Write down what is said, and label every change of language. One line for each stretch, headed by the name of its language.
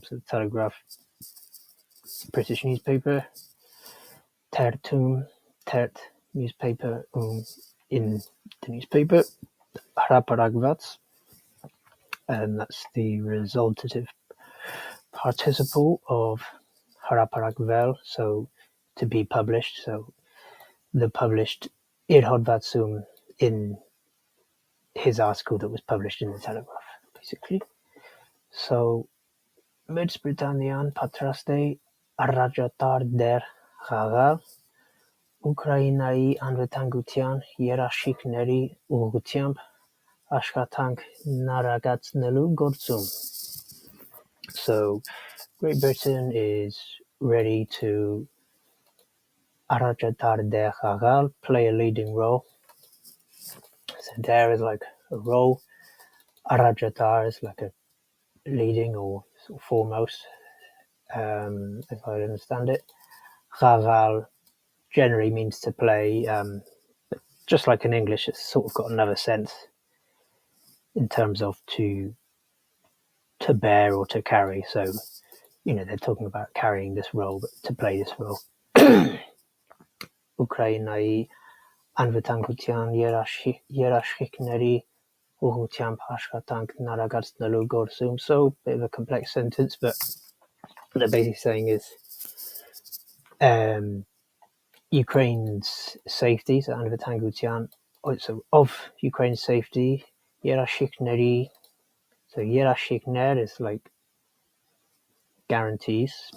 English: So the Telegraph, British newspaper,
Armenian: թերթում,
English: newspaper, in the newspaper,
Armenian: հրապարակված,
English: and that's the resultative participle of haraparakvel, so to be published. So the published
Armenian: ir hodvatsum
English: in his article that was published in the Telegraph, basically.
Armenian: So Մեծ Բրիտանիան պատրաստ է առաջատար դեր խաղալ Ուկրաինայի անվտանգության երաշխիքների ուղղությամբ աշխատանք նարագացնելու գործում.
English: So Great Britain is ready to
Armenian: առաջատար դեր խաղալ,
English: play a leading role. So there is like a role. Առաջատար is like a leading or sort of foremost, if I understand it. Raval generally means to play. But just like in English, it's sort of got another sense in terms of to bear or to carry. So, they're talking about carrying this role, but to play this role.
Armenian: Ukrainայի անվտանգության երաշխիքների ուղղությամբ աշխատանքն արագացնելու գործում.
English: So, a bit of a complex sentence, but what they're basically saying is Ukraine's safety, so anvitangutian, also of Ukraine's safety, yerashikneri. So yerashikner is like guarantees.